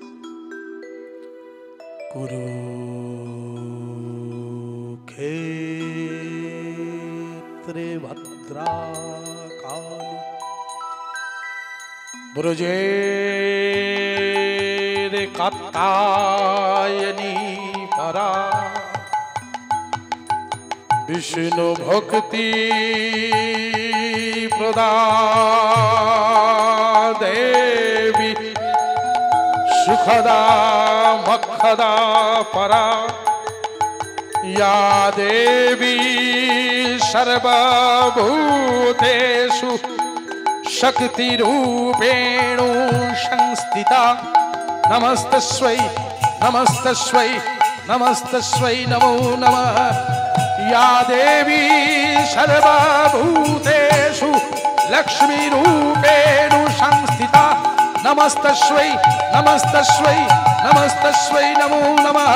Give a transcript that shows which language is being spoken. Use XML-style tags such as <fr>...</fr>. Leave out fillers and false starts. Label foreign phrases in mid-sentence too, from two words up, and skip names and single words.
<sa>কুরুক্ষেত্রে ভদ্রাকালী ব্রজের কাত্যায়নী পরা বিষ্ণু ভক্তি প্রদা দেবী সুখদা মক্ষদা পরা या देवी सर्वभूतेषु शक्तिरूपेण संस्थिता नमस्तस्यै नमस्तस्यै नमस्तस्यै नमो नमः या देवी सर्वभूतेषु लक्ष्मीरूपेण संस्थिता नमस्तस्यै नमस्तस्यै नमस्तस्यै नमो नमः</sa>